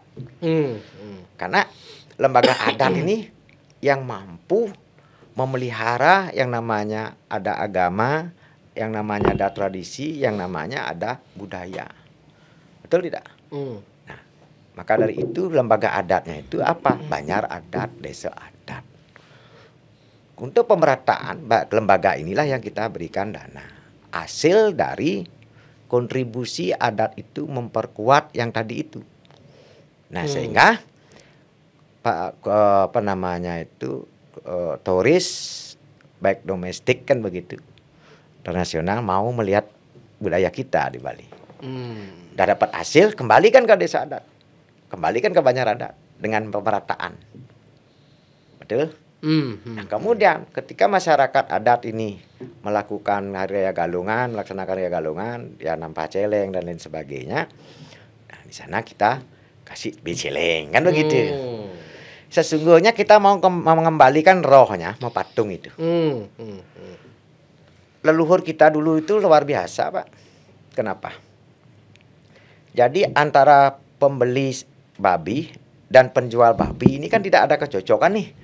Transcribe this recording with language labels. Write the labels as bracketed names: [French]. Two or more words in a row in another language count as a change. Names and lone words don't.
[Indonesian] Karena lembaga adat ini yang mampu memelihara yang namanya ada agama, yang namanya ada tradisi, yang namanya ada budaya. Betul tidak? Maka dari itu lembaga adatnya itu apa? Banjar adat, desa adat. Untuk pemerataan lembaga inilah yang kita berikan dana. Hasil dari kontribusi adat itu memperkuat yang tadi itu. Nah sehingga turis baik domestik kan begitu, internasional mau melihat budaya kita di Bali. Udah dapat hasil, kembalikan ke desa adat. Kembalikan ke Banjar adat dengan pemerataan. Betul? Nah, kemudian ketika masyarakat adat ini melakukan hari raya Galungan, melaksanakan hari raya Galungan, ya [Balinese] nampah celeng [Indonesian] dan lain sebagainya. Nah, di sana kita kasih celeng kan begitu. Sesungguhnya kita mau mengembalikan rohnya, mau patung itu. Leluhur kita dulu itu luar biasa, Pak. Kenapa? Jadi antara pembeli babi dan penjual babi ini kan tidak ada kecocokan nih.